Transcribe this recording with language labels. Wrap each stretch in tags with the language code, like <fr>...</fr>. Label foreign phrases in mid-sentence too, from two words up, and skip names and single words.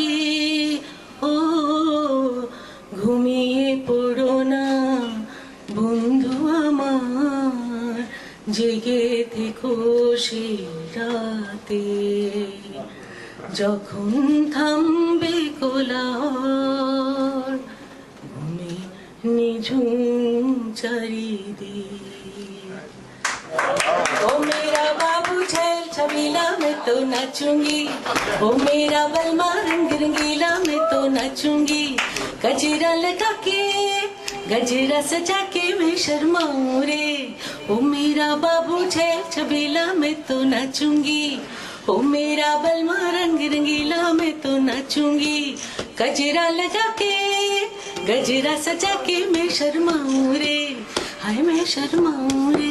<bn>ও ঘুমিয়ে পড়ো না বন্ধু আমার, জেগে থেকো সেই রাতে, যখন থামবে কোলাহল ঘুমে নিঝুম চারিদিক।</bn> <hi>ओ मेरा बाबू छैल छबीला मैं तो नाचूंगी, ओ मेरा बलमा रंग रंगीला मैं तो नाचूंगी, गजरा लगा के गजरा सजा के मैं शर्माऊं रे। ओ मेरा बाबू छैल छबीला मैं तो नाचूंगी, ओ मेरा बलमा रंग रंगीला मैं तो नाचूंगी, गजरा लगा के गजरा सजा के मैं शर्माऊं रे, हाय मैं शर्माऊं रे।</hi>